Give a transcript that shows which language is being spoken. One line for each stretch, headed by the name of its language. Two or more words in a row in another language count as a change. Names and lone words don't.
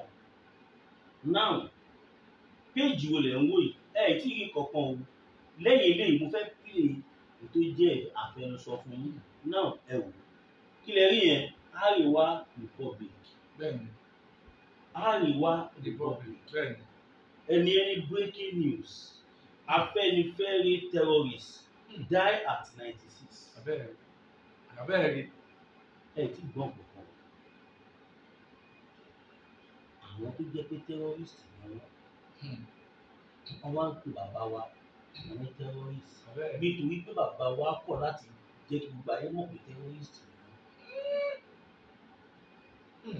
Yoruba: Now, péèjì wo lẹ̀ ń wò yìí? Ẹ tí ì rí kankan o. Lẹ́yìn eléyìí mo fẹ́ pè ètò jẹ́ àfẹnusọ fún yín. Now, ẹ wò. Kí lẹ rí yẹn? Arewa Republic. Bẹ́ẹ̀ni. Arewa Republic. Bẹ́ẹ̀ni.
English: Any breaking news. Afẹ́nifẹ́re terrorists die at 96.
Yoruba: Abẹ́rẹ́. Ẹ ti gbọ́n kankan. Àwọn tó jẹ́ pé terrorists ni wọ́n wá ń pè bàbá wa ní terrorists. Nítorí pé bàbá wa kọ̀ láti jẹ́ kí gbogbo ayé mọ̀ pé terrorists ni wọ́n.